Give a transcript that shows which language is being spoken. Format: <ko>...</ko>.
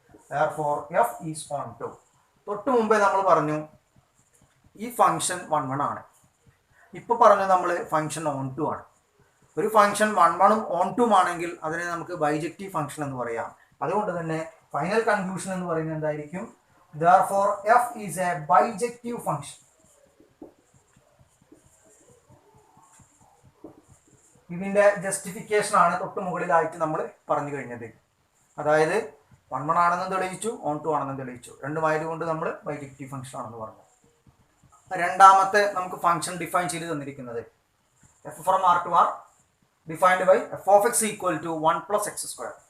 <en>Therefore f is onto.</en> <ml>തൊട്ട് മുമ്പേ നമ്മൾ പറഞ്ഞു ഈ ഫംഗ്ഷൻ 1 ആണ്. ഇപ്പോൾ പറഞ്ഞു നമ്മൾ ഫംഗ്ഷൻ ഓൺടു ആണ്. ഒരു ഫംഗ്ഷൻ 1 ഓൺടും ആണെങ്കിൽ അതിനെ നമുക്ക് ബൈജക്റ്റീവ് ഫംഗ്ഷൻ എന്ന് പറയാം. അതുകൊണ്ട് തന്നെ ഫൈനൽ കൺക്ലൂഷൻ എന്ന് പറയുന്നത് എന്തായിരിക്കും?</ml> <en>Therefore f is a bijective function.</en> <ml>ഇതിന്റെ ജസ്റ്റിഫിക്കേഷൻ ആണ് തൊട്ട് മുകളിലായിട്ട് നമ്മൾ പറഞ്ഞു കഴിഞ്ഞത്. അതായത് 1 ആണെന്ന് തെളിയിച്ചു, ഓൺടു ആണെന്ന് തെളിയിച്ചു. രണ്ടുമായതുകൊണ്ട് നമ്മൾ ബൈജക്റ്റീവ് ഫംഗ്ഷൻ ആണെന്ന് പറഞ്ഞു. രണ്ടാമത്തെ നമുക്ക് ഫംഗ്ഷൻ ഡിഫൈൻ ചെയ്ത് തന്നിരിക്കുന്നത്</ml> <en>f from R to R defined by f(x) = 1 + x².</en>